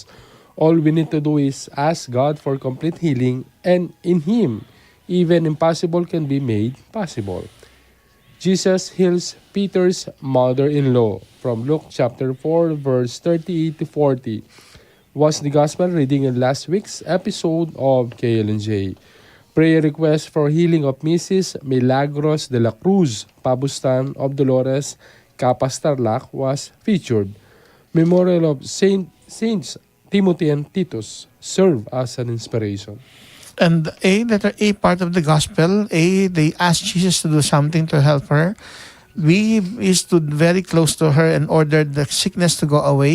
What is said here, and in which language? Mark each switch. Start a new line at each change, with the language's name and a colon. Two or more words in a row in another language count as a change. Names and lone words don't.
English: All we need to do is ask God for complete healing, and in Him, even impossible can be made possible. Jesus heals Peter's mother-in-law from Luke chapter 4 verse 38 to 40 was the gospel reading in last week's episode of KLNJ. Prayer request for healing of Mrs. Milagros de la Cruz, Pabustan of Dolores, Capas Tarlac was featured. Memorial of Saints Timothy and Titus serve as an inspiration. And letter A part of the gospel, they asked Jesus to do something to help her. B, he stood very close to her and ordered the sickness to go away.